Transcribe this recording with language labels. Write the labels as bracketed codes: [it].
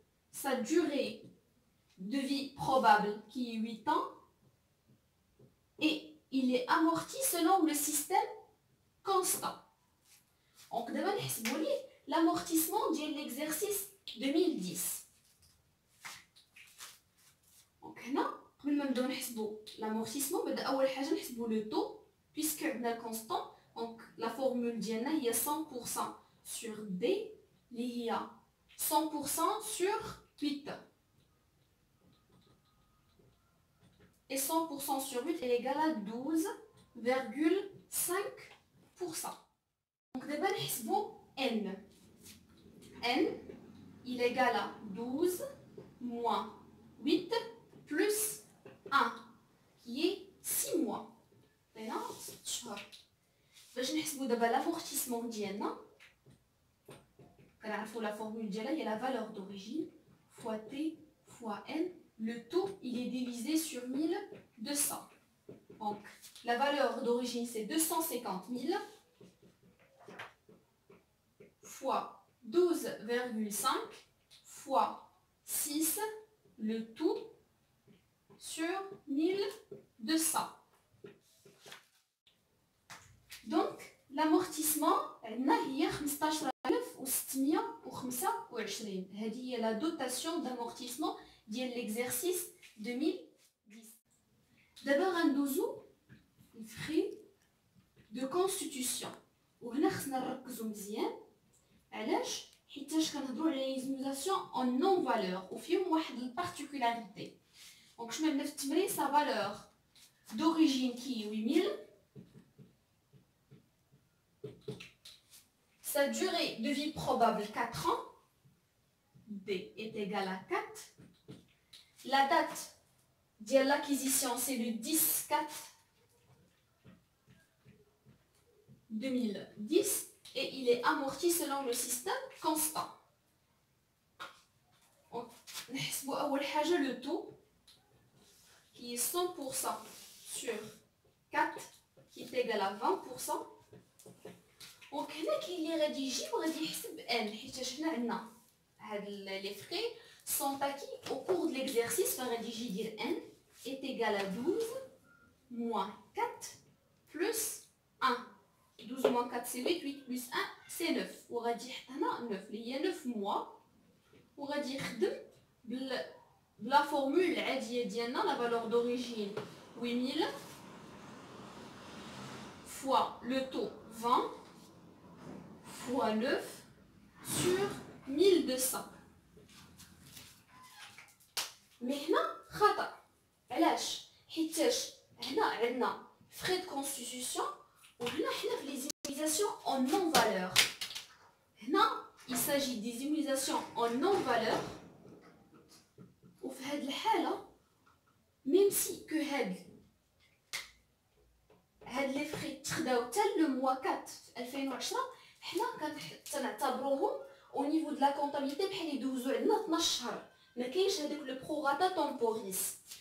[fr] Sa durée de vie probable qui est 8 ans. Et il est amorti selon le système constant. Donc, d'abord, l'amortissement de l'exercice 2010. Donc, là, [ar] قبل ما نبداو نحسبوا l'amortissement بدا اول حاجه نحسبوا le taux [fr] puisque [ar] عندنا constant. [fr] Donc la formule [ar] ديالنا هي [fr] 100% sur D [ar] اللي هي [fr] 100% sur 8 et 100% sur 8 est égal à 12,5%. Donc d'abord [ar] نحسبوا [fr] N. N il est égal à 12 moins 8 plus 1 qui est 6 mois. [ar] هنا 6 شهور. باش نحسبوا دابا لامورتيسمون ديالنا كنعرفوا لا فورمول ديالها هي لا فالور d'origine [fr] fois T fois N. Le taux il est divisé sur 1200. Donc la valeur d'origine c'est 250 000 fois 12,5 fois 6, le tout sur 1200. Donc, l'amortissement, [ar] هي [fr] 15625. [ar] هذه هي [fr] la dotation d'amortissement [ar] ديال [fr] l'exercice 2010. D'abord, [ar] غندوزو [fr] les frais de constitution. [ar] وهنا خصنا نركزو مزيان. علاش؟ حيتاش كنهضروا على ليزميزاسيون [fr] en non valeur [ar] وفيهم واحد البارتيكولاريتي. دونك شنو عندنا في التمرين؟ [fr] sa valeur d'origine qui est 8000. Sa durée de vie probable 4 ans. D est égal à 4. La date de l'acquisition, c'est le 10/4/2010 et il est amorti selon le système constant. On a le taux qui est 100% sur 4 qui est égal à 20%. [ar] Donc هنا كاين اللي غادي يجي وغادي يحسب n حيت حنا عندنا هاد لي فري [fr] sont acquis au cours de l'exercice [ar] فغادي يجي يدير [fr] n est égal à 12 moins 4 plus 1. 12 moins 4 c'est 8, 8 plus 1 c'est 9 [ar] وغادي يحط هنا 9 اللي هي [fr] 9 mois [ar] وغادي يخدم بلا فورمول العاديه ديالنا [fr] la valeur d'origine 8000 fois le taux 20 fois 9 sur 1200. [ar] Mais هنا خطأ. علاش؟ حيتاش هنا عندنا [fr] frais de constitution [ar] وهنا حنا في [fr] les immunisations en non valeur. هنا il s'agit des immunisations en non valeur. [ar] وفي هاد الحالة [fr] même si que [ar] هاد لي فري تخداو حتى لو موا 4 في 2010 حنا كنعتبروهم او نيفو د لا كونطابيليتي بحال يدوزو عندنا 12 شهر ما كاينش هذاك لو بروغاتا تومبوريس.